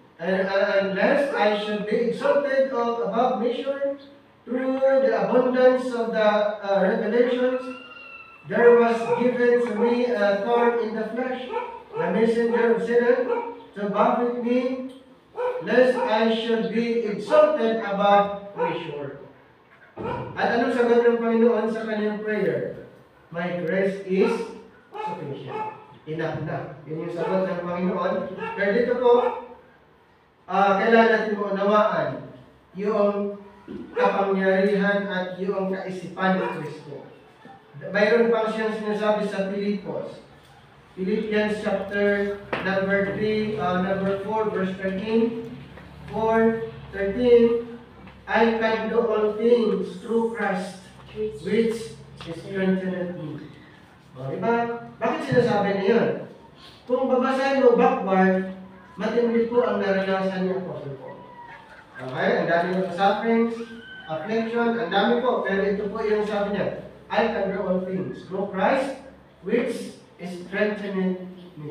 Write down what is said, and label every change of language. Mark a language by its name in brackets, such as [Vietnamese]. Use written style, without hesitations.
[English] Unless I should be exalted above measure through the abundance of the revelations, there was given to me a thorn in the flesh, the messenger of Satan, to buffet me, lest I should be exalted above measure. [Filipino] At anong sagot ng Panginoon sa kanyang prayer? [English] My grace is sufficient. Enough na. [Filipino] Yun yung sagot ng Panginoon. Pero dito po, kailangan natin mo unawaan yung kapangyarihan at yung kaisipan ng Kristo. Mayroon pang siyang sinasabi sa Pilipos. [English] Philippians chapter number 3, number 4, verse 13. 4:13. I can do all things through Christ, which strengtheneth me. [Filipino] O, diba? Bakit sinasabi niya? Kung babasahin mo backward, matindi po ang naranasan niya po. Okay? Ang dami ng sufferings, affliction, ang dami po. Pero ito po yung sabi niya, [English] I can do all things through Christ, which strengtheneth me.